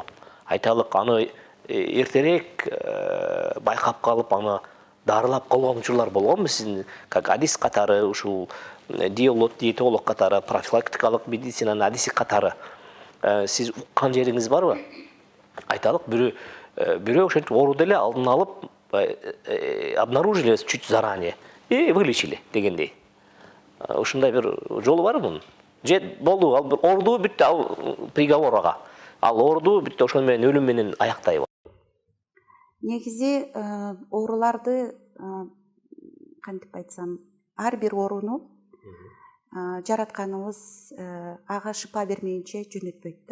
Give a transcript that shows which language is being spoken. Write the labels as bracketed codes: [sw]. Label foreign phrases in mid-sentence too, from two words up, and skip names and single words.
[ky] Айталык, аны эртерээк байкап калып, аны дарылап калган учурлар болгонбу сиздин как адис катары, ушул диетолог катары, профилактикалык медицинанын адиси катары сиз уккан жериңиз барбы? Айталык, бирөө ошентип ооруду эле алдын алып, [ru] обнаружили чуть заранее и вылечили дегендей. [ky] Ушундай бир жолу барбы мунун? Же болду, ал бир ооруду, бүттү, ал приговор ага. Ал ооруду, бүттү, ошол менен өлүм менен аяктайбы? Негизи ооруларды кантип айтсам, ар бир ооруну жаратканыбыз ага шыпа бермейинче жөнөтпөйт да.